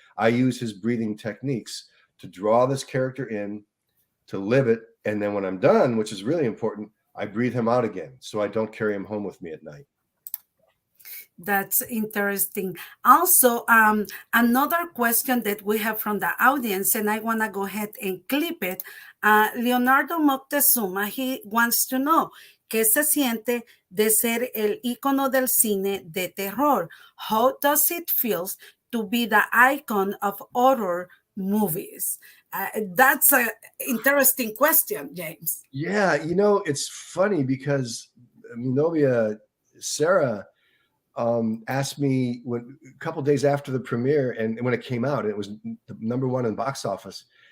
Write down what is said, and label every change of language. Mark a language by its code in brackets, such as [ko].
[en] I use his breathing techniques to draw this character in, to live it. And then when I'm done, which is really important, I breathe him out again so I don't carry him home with me at night. That's interesting. Also, another question that we have from the audience, and I want to go ahead and clip it. Leonardo Moctezuma, he wants to know, [es] ¿qué se siente de ser el ícono del cine de terror? [en] How does it feel to be the icon of horror movies? That's an interesting question, James. Yeah, you know, it's funny because [es] mi novia, [en] Sarah, asked me a couple days after the premiere, and when it came out, it was the #1 in the box office.